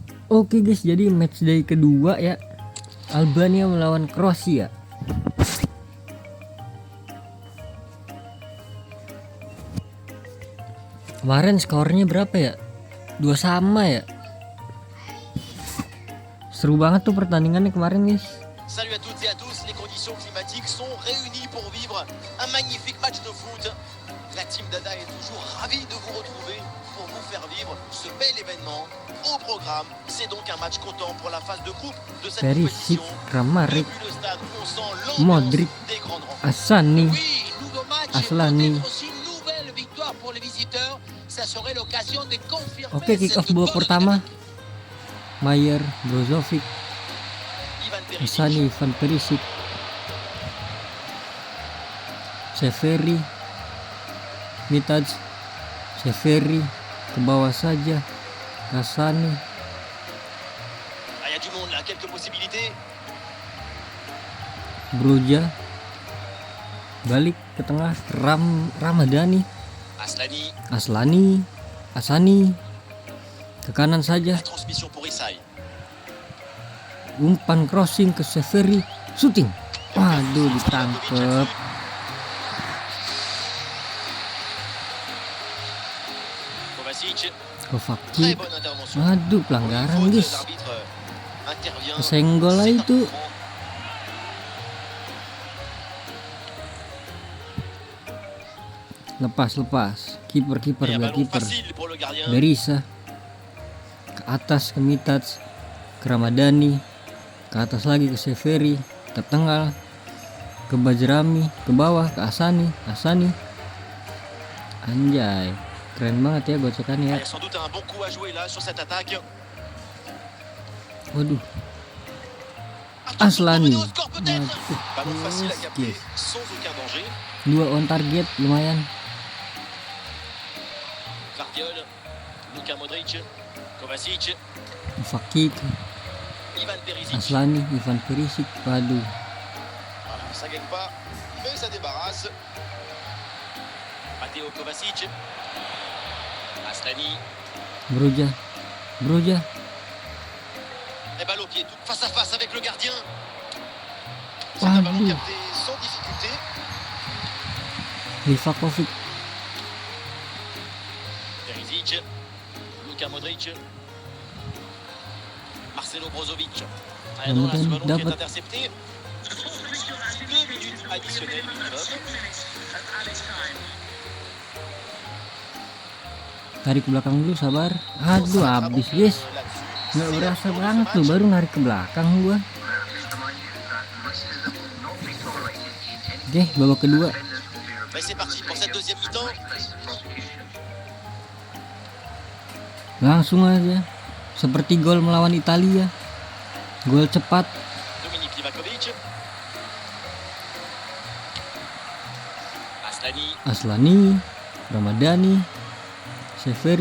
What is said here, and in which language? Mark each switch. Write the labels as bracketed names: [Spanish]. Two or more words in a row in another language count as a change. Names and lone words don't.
[Indonesian] Oke guys, jadi [English] match day [Indonesian] kedua ya, Albania melawan Kroasia. Kemarin skornya berapa ya? 2 sama ya. Seru banget tuh pertandingannya kemarin guys. [French] Salut à toutes et à tous, les conditions climatiques sont réunies pour vivre un magnifique match de foot. La team Dada est toujours ravie de vous retrouver pour vous faire vivre ce bel événement. Au programme, c'est donc un match comptant pour la phase de groupe de cette Perisic, compétition. Kramaric, Depuis le stade, on sent l'ambiance Modric, des grandes rencontres. Asani, Oui, nouveau match Aslani. et peut-être aussi une nouvelle victoire pour les visiteurs. Ça serait l'occasion de confirmer [English] Oke, kick off [French] cette [Indonesian] babak [French] bonne [Indonesian] pertama. Mayer, Brozovic, Ivan Perisic, Asani, Ivan Perisic, Severi, Mitaj, Severi, ke bawah saja, Asani, [French] ah, il y a du monde là, quelques possibilités. [Indonesian] Broja, balik ke tengah, Ramadhani, Aslani, Aslani, Asani, ke kanan saja, [French] la transmission pour Isai. [Indonesian] umpan crossing ke Severi, shooting, waduh ditangkep. Kovacic, Kovacic, [French] très bonne intervention. [Indonesian] aduh pelanggaran guys, [French] L'arbitre intervient. [Indonesian] kesenggol lah [French] C'est un [Indonesian] itu. [French] coup franc. [Indonesian] Lepas, kiper [French] Et un [Indonesian] biar [French] ballon [Indonesian] kiper. [French] facile pour le gardien. [Indonesian] Berisa ke atas ke Mitaj, ke Ramadhani, ke atas lagi ke Severi, ke tengah ke Bajrami, ke bawah ke Asani, anjay keren banget ya gocekannya [French] Il [Indonesian] ya. [French] y a sans doute un bon coup à jouer là sur cette attaque. [Indonesian] Waduh, [French] Attention, Aslani, Bruno score peut-être. [Indonesian] waduh, [French] Ballon facile à capter [Indonesian] yes. [French] sans aucun danger. [Indonesian] 2 [English] on target [Indonesian] lumayan. Kvartiol, Luka Modric, Kovacic, Fakik, Ivan Perisic. Aslani, Ivan Perisic, waduh. [French] Voilà, ça gagne pas, mais ça débarrasse. Matteo Kovacic. Aslani. Broja, Et balle au pied, tout face à face avec le gardien. C'est un ballon [Indonesian] waduh, [French] capté sans difficulté. Livakovic, Perisic, Luka Modric, Marcelo Brozovic. Ah, non, là, ce ballon qui est [Indonesian] Dapat. [French] intercepté. 2 minutes additionnelles minimum. [Indonesian] tarik ke belakang dulu, sabar. Aduh, habis guys. Nggak berasa banget tuh, baru narik ke belakang gua. Oke, babak kedua. [French] Mais c'est parti pour cette deuxième mi-temps. [Indonesian] Langsung aja. Seperti gol melawan Italia. Gol cepat. Dominique Livakovic. Aslani. Aslani, Ramadhani, Severi.